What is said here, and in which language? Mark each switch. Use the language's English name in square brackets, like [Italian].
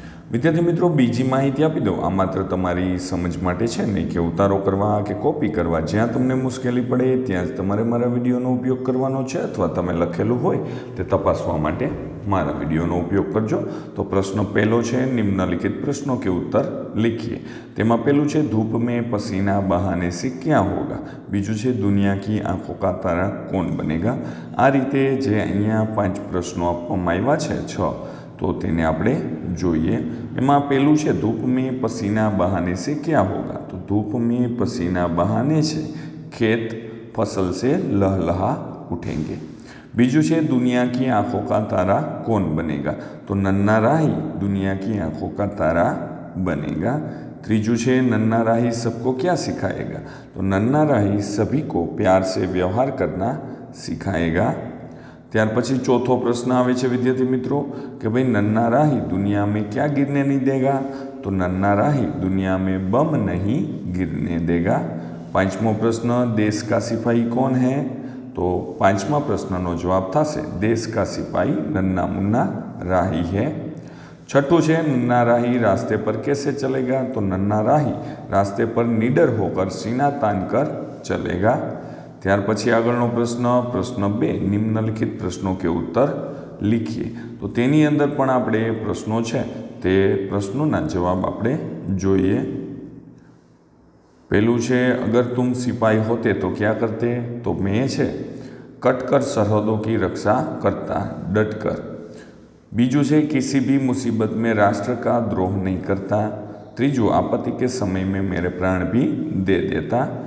[Gujarati] વિદ્યાર્થી મિત્રો, બીજી માહિતી આપી દઉં, આ માત્ર તમારી સમજ માટે છે, નહીં કે ઉતારો કરવા કે કોપી કરવા। જ્યાં તમને મુશ્કેલી પડે ત્યાં જ તમારે મારા વિડીયોનો ઉપયોગ કરવાનો છે, અથવા તમે લખેલું હોય તે તપાસવા માટે મારા વિડીયોનો ઉપયોગ કરજો। તો પ્રશ્ન પહેલો છે, નિમ્નલિખિત પ્રશ્નોं [Hindi] के उत्तर लिखिए। [Gujarati] તેમાં પહેલું છે, [Hindi] ધૂપ में पसीना बहाने से क्या होगा। [Gujarati] બીજું છે, [Hindi] दुनिया की आंखों का तारा कौन बनेगा। [Gujarati] આ રીતે જે અહીંયા 5 પ્રશ્નો આપવામાં આવ્યા છે, 6, તો તેને આપણે જોઈએ। એમાં પહેલું છે, [Hindi] ધૂપ में पसीना बहाने से क्या होगा। તો ધૂપ में पसीना बहाने से खेत फसल से लहलहा उठेंगे। [Gujarati] बीजू છે, [Hindi] दुनिया की आंखों का तारा कौन बनेगा। तो नन्ना राही दुनिया की आंखों का तारा बनेगा। [Gujarati] ત્રીજું છે, [Hindi] नन्ना राही सबको क्या सिखाएगा। तो नन्ना राही सभी को प्यार से व्यवहार करना सिखाएगा। [Gujarati] ત્યાર પછી ચોથો પ્રશ્ન આવે છે વિદ્યાર્થી મિત્રો કે ભાઈ, [Hindi] नन्ना राही दुनिया में क्या गिरने नहीं देगा। तो नन्ना राही दुनिया में बम नहीं गिरने देगा। [Gujarati] પાંચમો પ્રશ્ન, [Hindi] देश का सिपाही कौन है। तो [Gujarati] પાંચમા પ્રશ્નનો જવાબ થશે, [Hindi] देश का सिपाही नन्ना मुन्ना राही है। छठों છે, नन्ना राही रास्ते पर कैसे चलेगा। तो नन्ना राही रास्ते पर निडर होकर सीना तान कर चलेगा। [Gujarati] ત્યાર પછી આગળનો પ્રશ્ન, પ્રશ્ન 2, નિમ્નલિખિત પ્રશ્નો [Hindi] કે ઉત્તર લીખીએ। [Gujarati] તો તેની અંદર પણ આપણે પ્રશ્નો છે તે પ્રશ્નોના જવાબ આપણે જોઈએ। પહેલું છે, [Hindi] અગર तुम सिपाही होते तो क्या करते। तो मैं છે कटकर सरहदों की रक्षा करता डटकर। [Gujarati] બીજું છે, [Hindi] किसी भी मुसीबत में राष्ट्र का द्रोह नहीं करता। [Gujarati] ત્રીજું, [Hindi] आपत्ति के समय में मेरे प्राण भी दे देता।